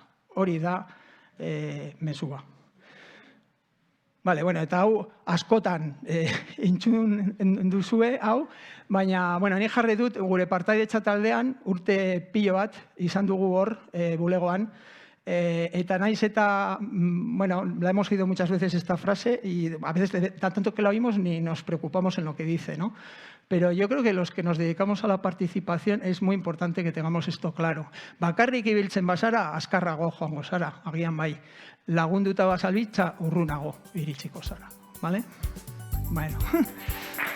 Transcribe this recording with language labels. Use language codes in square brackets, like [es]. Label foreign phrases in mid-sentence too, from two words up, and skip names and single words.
[eu] Hori da mesua. Eta hau askotan entzun duzue, hau, baina nik jarri dut gure partaidetza taldean urte pilo bat izan dugu hor bulegoan, eta naiz eta, [es] la hemos oído muchas veces esta frase y a veces tanto que la oímos ni nos preocupamos en lo que dice, ¿no? Pero yo creo que los que nos dedicamos a la participación es muy importante que tengamos esto claro. [eu] Bakarrik ibiltzen bazara, azkarrago joango zara, agian bai. Lagunduta bazalbitza, urrunago iritsiko zara. [es] ¿Vale? Bueno.